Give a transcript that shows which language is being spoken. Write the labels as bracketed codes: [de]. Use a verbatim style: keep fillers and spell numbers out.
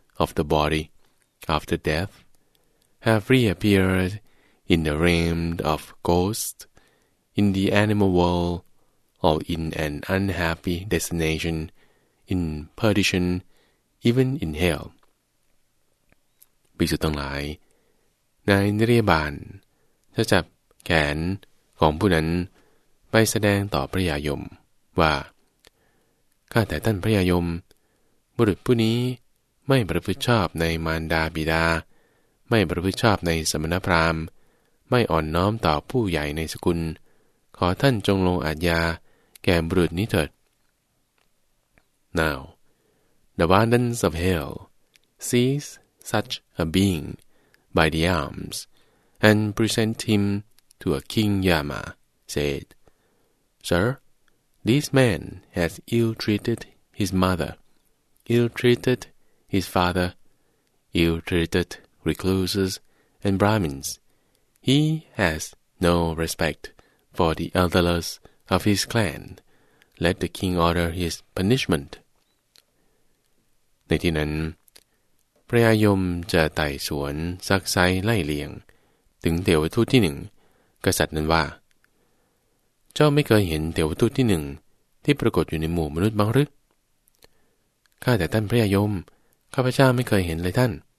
[en] Of the body, after death, have reappeared in the realm of ghosts, in the animal world, or in an unhappy destination, in perdition, even in hell. [th] ภิกษุทั้งหลายนายนิรยบาลจะจับแขนของผู้นั้นไปแสดงต่อพระยายมว่าข้าแต่ท่านพระยายมบุรุษผู้นี้ไม่ประพฤติชอบในมารดาบิดาไม่ประพฤติชอบในสมณพราหมณ์ ไม่อ่อนน้อมต่อผู้ใหญ่ในสกุลขอท่านจงลงอาญาแก่บุรุษนี้เถิด [en] Now, the abundance of hell sees such a being by the arms, and presents him to a king Yama, said, Sir, this man has ill-treated his mother, ill-treated his father, ill-treated recluses and Brahmins. He has no respect for the elders of his clan. Let the king order his punishment. [th] ในที่นั้นพระยมจะไต่สวนซักไซไล่เลียงถึงเทวทูตที่หนึ่งกษัตริย์นั้นว่าเจ้าไม่เคยเห็นเทวทูตที่หนึ่งที่ปรากฏอยู่ในหมู่มนุษย์บ้างหรือข้าแต่ท่านพระยมข้าพเจ้าไม่เคยเห็นเลยท่าน